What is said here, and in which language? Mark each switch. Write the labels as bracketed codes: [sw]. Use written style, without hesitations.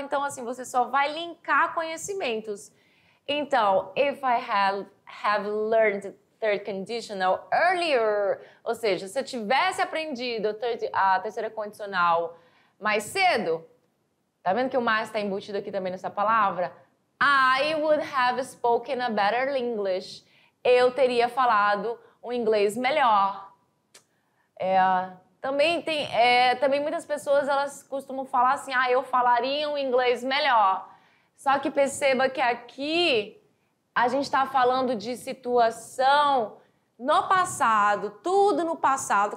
[pt] Então, assim, você só vai linkar conhecimentos. Então, [en] if I have learned third conditional earlier, [pt] ou seja, se eu tivesse aprendido a terceira condicional mais cedo, tá vendo que o mais está embutido aqui também nessa palavra? [en] I would have spoken a better English. [pt] Eu teria falado um inglês melhor. Também muitas pessoas elas costumam falar assim, eu falaria um inglês melhor. Só que perceba que aqui a gente está falando de situação no passado, tudo no passado.